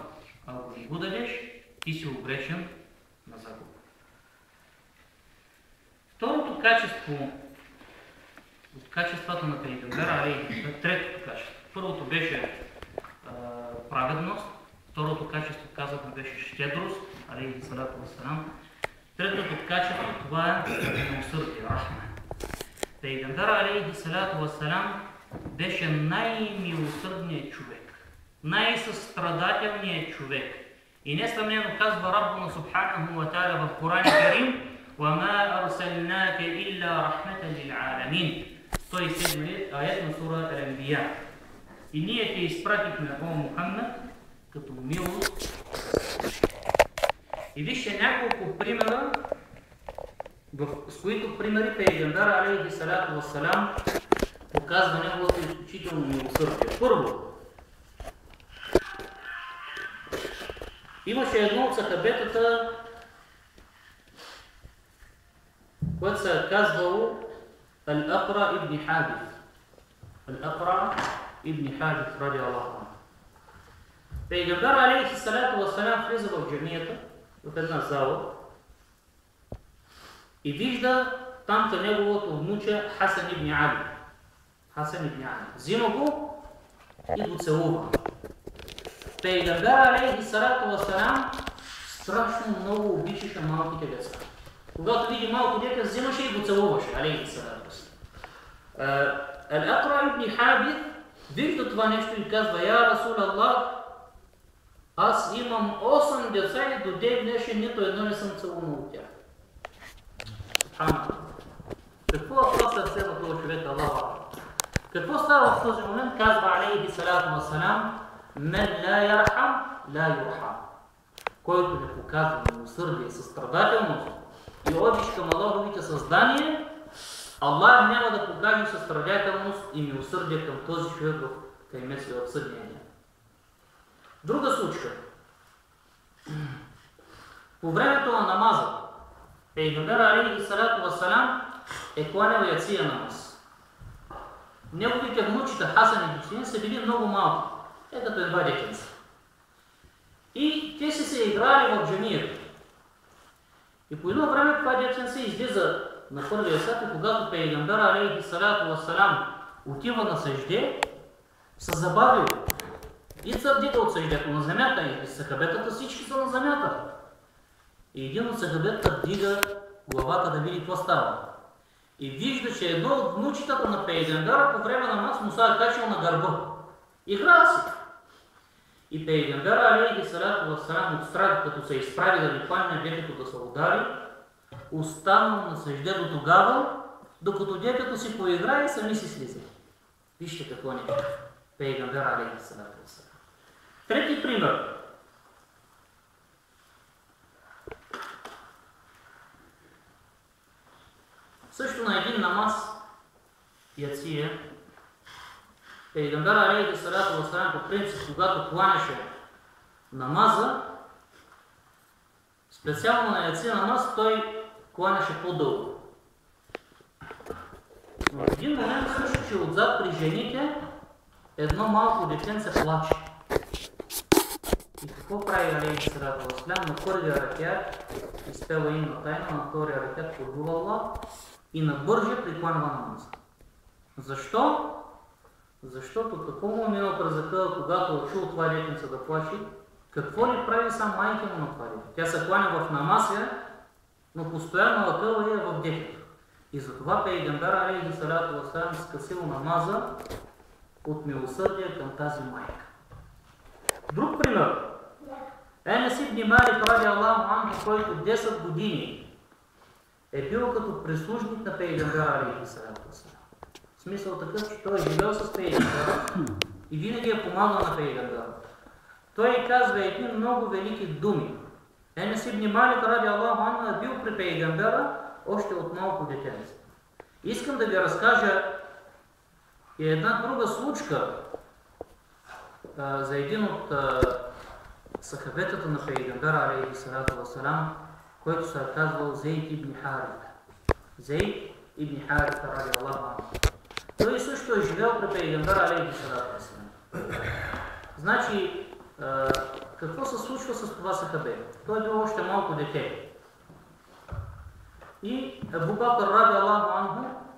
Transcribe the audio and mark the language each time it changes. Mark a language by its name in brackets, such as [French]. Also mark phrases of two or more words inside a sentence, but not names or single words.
[Bulgarian] А ако не го дадеш, ти си обречен на загуба. Второто качество от качествата на Пейгамбера, третото качество. Първото беше праведност. Второто качество, казахме, беше щедрост, [Arabic] عليه الصلاة والسلام. [Bulgarian] Третото качество, това е милосърдие, рахма. Пейгамбер [Arabic] عليه الصلاة والسلام [Bulgarian] беше най-милосърдният човек, най-състрадателният човек. И несъмнено казва [Arabic] ربنا سبحانه وتعالى [Bulgarian] в [Arabic] القرآن الكريم: وَمَا أَرْسَلْنَاكَ إِلَّا رَحْمَةً لِلْعَالَمِينَ. [Bulgarian] 107 аят на сура Ал-Анбия. И ние те изпратихме, о Мухаммад, като милост. И вижте няколко примера, с които примери пейгамбер [Arabic] عليه الصلاة والسلام [Bulgarian] показва неговото изключително милосърдие. Първо, имаше едно от сахабетата, което се е казвало Ал-Акра ибн Хабис. Ал-Акра ибн Хабис, [Arabic] رضي الله. [Bulgarian] Пейгамбер [Arabic] عليه الصلاة والسلام [Bulgarian] влиза в джамията, в една зала, и вижда там неговото внуче Хасан ибн Али. Хасан ибн Али. Взима го и го целува. Пейгамбер [Arabic] عليه الصلاة والسلام [Bulgarian] страшно много обичаше малките деца. Когато види малко дете, взимаше и го целуваше, [Arabic] عليه الصلاة والسلام. [Bulgarian] Ал-Акра ибн Хабис вижда това нещо и казва: [Arabic] يا رسول الله, [Bulgarian] аз имам 8 деца и до ден днешен нито едно не съм целунал от тях. Какво е това сърце на този човек, Аллаху? Какво става в този момент? [Arabic] Казва عليه الصلاة والسلام: من لا يرحم لا يرحم. [Bulgarian] Който не показва милосърдие, състрадателност и обич към Аллаховите създания, Аллах няма да покаже състрадателност и милосърдие към този човек в каймеси в съдния ден. Друга случка. По времето на намаза, пейгамбер [Arabic] عليه الصلاة والسلام [Bulgarian] е кланял яция намаз. Неговите внучета Хасан и Хусейн са били много малки, като едва детенца. И те се играли в джамията. И по едно време това детенце излиза на първия сад, и когато пейгамбер [Arabic] عليه الصلاة والسلام [Bulgarian] отива на съжде, се забавил. И се вдига от съждето на земята, и сахабетата всички са на земята. И един от сахабетата вдига главата да види какво става. И вижда, че едно от внучетата на пейгамбера по време на намаз му се е качил на гърба. Играе си. И пейгамбер [Arabic] عليه الصلاة والسلام [Bulgarian] от страх, като се изправи да ви хване детето да се удари, останал на съжде до тогава, докато детето си поиграе и сами си слиза. Вижте какво не е пейгамбер [Arabic] عليه الصلاة والسلام. [Bulgarian] Трети пример. Също на един намаз, яция, пейгамбер [Arabic] عليه الصلاة والسلام [Bulgarian] по принцип, когато кланяше намаза, специално на яция намаз, той кланяше по-дълго. Но в един момент също, че отзад при жените едно малко детенце плаче. И какво прави [Arabic] عليه الصلاة والسلام? [Bulgarian] На първия ракят изпела имна тайна, на втория ракят подува Аллах и набърже прикланва намаза. Защо? Защото какво му е минал през закъла, когато е чул това детенце да плаче? Какво ли прави сам майка му на това дете? Тя се кланя в намаза, но постоянно лъкъла е в детето. И затова пейгамбер [Arabic] عليه الصلاة والسلام [Bulgarian] скъсил намаза от милосърдие към тази майка. Друг пример. Енес ибн Малик [Arabic] رضي الله عنه, [Bulgarian] който 10 години е бил като прислужник на пейгамбер [Arabic] عليه الصلاة والسلام. [Bulgarian] В смисъл такъв, че той е живел с пейгамбера и винаги е помагал на пейгамбера. Той казва едни много велики думи. Енес ибн Малик [Arabic] رضي الله عنه [Bulgarian] е бил при пейгамбера още от малко детенце. Искам да ви разкажа и една друга случка за един от сахабетата на пейгамбера [Arabic] عليه الصلاة والسلام, [Bulgarian] който се е казвал Зейд ибн Харита. Зейд ибн Харита [Arabic] رضي الله عنه. [Bulgarian] Той също е живел при пейгамбера [Arabic] عليه الصلاة والسلام. [Bulgarian] Значи, какво се случва с това сахабет? Той е бил още малко дете. И Абу Бакр [Arabic] رضي الله عنه